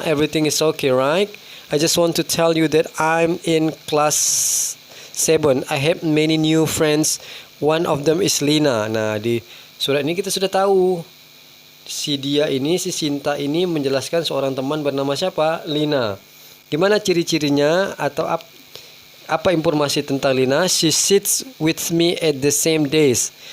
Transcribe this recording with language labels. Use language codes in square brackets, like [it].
[en] Everything is okay, right? I just want to tell you that I'm in class 7. I have many new friends. One of them is Lina. [id] Nah, di surat ini kita sudah tahu. Si Sinta ini menjelaskan seorang teman bernama siapa? Lina. Gimana ciri-cirinya atau apa informasi tentang Lina? [en] She sits with me at the same desk.